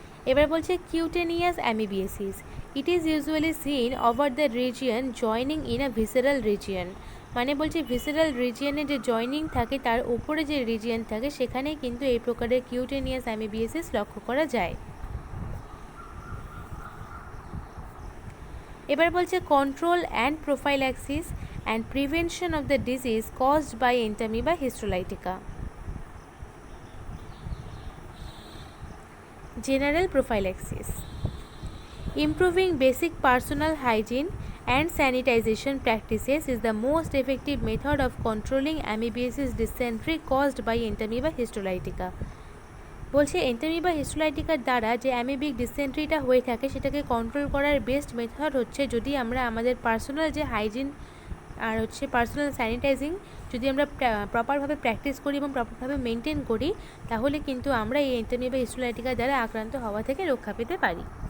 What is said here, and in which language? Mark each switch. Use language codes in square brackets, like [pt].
[bn] এবার বলছে cutaneous অ্যামিবিসিস, [en] it is usually seen over the region joining in a visceral region, [bn] মানে বলছে visceral রিজিয়নে যে জয়নিং থাকে তার উপরে যে রিজিয়ন থাকে সেখানেই কিন্তু এই প্রকারের কিউটেনিয়াস অ্যামিবিসিস লক্ষ্য করা যায়। এবার বলছে [en] Control and prophylaxis and prevention of the disease caused by Entamoeba histolytica. General prophylaxis, improving basic personal hygiene and sanitization practices is the most effective method of controlling amoebiasis dysentery caused by Entamoeba histolytica. [bn] বলছে Entamoeba হিস্টোলাইটিকার দ্বারা যে amoebic ডিসেন্ট্রিটা হয়ে থাকে সেটাকে control করার best method হচ্ছে যদি আমরা আমাদের পার্সোনাল যে হাইজিন আর হচ্ছে পার্সোনাল স্যানিটাইজিং যদি আমরা প্রপারভাবে প্র্যাকটিস করি এবং প্রপারভাবে মেনটেন করি, তাহলে কিন্তু আমরা এই এন্টামিবা হিস্টোলাইটিকার দ্বারা আক্রান্ত হওয়া থেকে রক্ষা পেতে পারি।